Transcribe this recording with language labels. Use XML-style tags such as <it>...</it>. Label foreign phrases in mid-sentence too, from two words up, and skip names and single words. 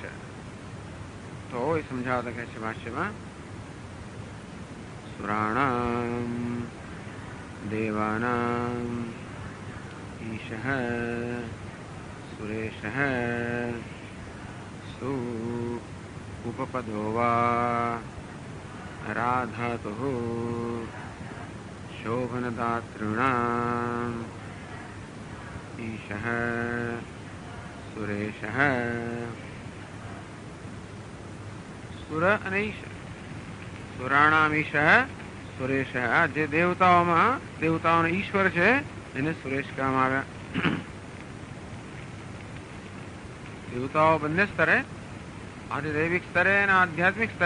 <gu>તો એ સમજાવતા કહે છે ભાષ્યમાં</gu> <sa>સુરાણામ દેવાનામ ઈશ સુરેશ સુ उपपदो वा राधातुः शोभनदातॄणाम् ईशः सुरेशः.</sa> <gu>સુર અને ઈશ.</gu> <sa>સુરાણામ ઈશ સુરેશ.</sa> <gu>જે દેવતાઓમાં દેવતાઓનો ઈશ્વર છે એને સુરેશ કહેવામાં આવ્યા. દેવતાઓ બંને સ્તરે, આધિદૈવિક સ્તરે અને આધ્યાત્મિક સ્તરે.</gu>